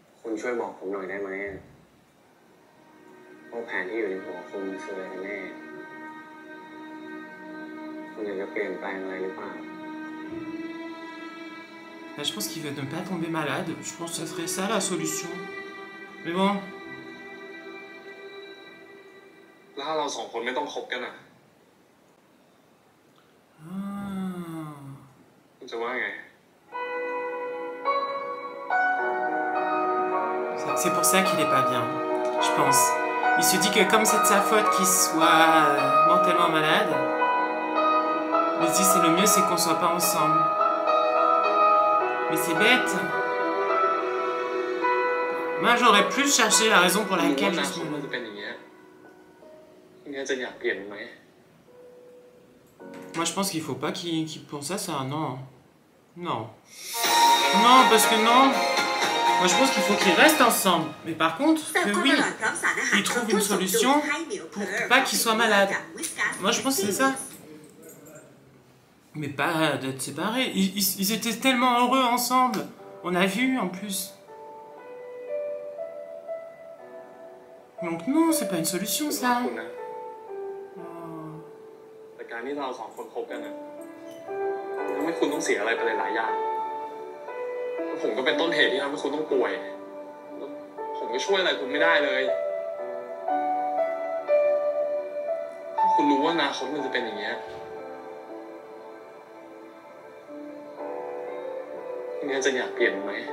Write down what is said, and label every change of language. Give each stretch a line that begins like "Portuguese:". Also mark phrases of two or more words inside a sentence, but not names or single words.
Thai: คุณช่วยบอกผมหน่อยได้ไหมว่าแผนที่อยู่ในหัวคุณคืออะไรกันแน่คุณอยากจะเปลี่ยนแปลงอะไรหรือเปล่า
French: Bah, je pense qu'il veut ne pas tomber malade. Je pense que ce serait ça la solution. Mais bon.
Thai: แล้วถ้าเราสองคนไม่ต้องคบกันอ่ะ Ah. คุณจะว่าไง
French: C'est pour ça qu'il est pas bien, je pense. Il se dit que comme c'est de sa faute qu'il soit mentalement malade, il se dit c'est le mieux c'est qu'on soit pas ensemble. Mais c'est bête. Moi j'aurais plus cherché la raison pour
Thai: รู้
French: laquelle
Thai: ว่า
French: je
Thai: อนาค
French: suis
Thai: ตมันจะ
French: malade.
Thai: เป็นอย่างเงี้ยคุณจะอยากเปลี่ยนไหม
French: Moi je pense qu'il faut pas qu'il pense à ça, non. Non. Non, parce que non. Moi je pense qu'il faut qu'ils restent ensemble. Mais par contre, que oui, ils trouvent une solution pour pas qu'il soit malade. Moi je pense que c'est ça. Mais pas d'être séparés. Ils étaient tellement heureux ensemble. On a vu en plus. Donc non, c'est pas une solution
Thai: คุณ
French: ça.
Thai: นะ Oh. แต่การที่เราสองคนคบกันนะทำให้คุณต้องเสียอะไรไปหลายๆอย่างแล้วผมก็เป็นต้นเหตุที่ทำให้คุณต้องป่วยแล้วผมก็ช่วยอะไรคุณไม่ได้เลยถ้าคุณรู้ว่าอนาคตมันจะเป็นอย่างเงี้ยคุณจะอยากเปลี่ยนไหม